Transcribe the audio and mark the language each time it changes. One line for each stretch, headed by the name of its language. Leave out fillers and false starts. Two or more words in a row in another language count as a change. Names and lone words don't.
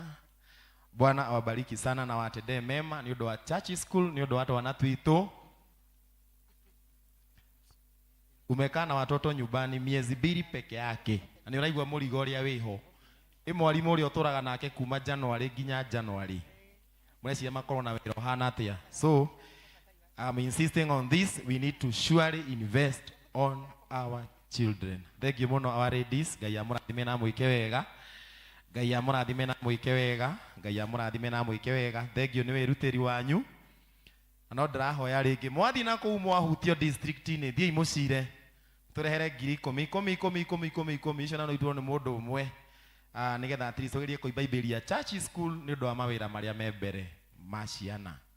Swahili: Bwana awabariki sana na watendee mema
Kikuyu: ni undu wa
English: church school,
Kikuyu: ni undu wa
Swahili: watu wanatuito. Umekaa na watoto nyumbani miezi 2 peke yake.
Kikuyu: Na ni uraigua murigo uria wiho. Mwalimu uria uturaga nake kuma January nginya January. Mureciria makorwo na wira hana atia.
English: So I'm insisting on this. We need to surely invest on our children. Thank you muno our ladies.
Kikuyu: Ngai amurathime na muike wega. Ngai amurathime na muike wega. Ngai amurathime na muike wega.
English: Thank you
Kikuyu: ni wirutiri wanyu. No ndirahoya ringi mwathi na kuu mwahutio district ni thii mucire turehere 10,000 icio na no itwo ni mundu umwe nigetha
English: at least
Kikuyu: ugerie kuibaibiria
English: church school
Kikuyu: ni undu wa mawira maria me mbere ma ciana.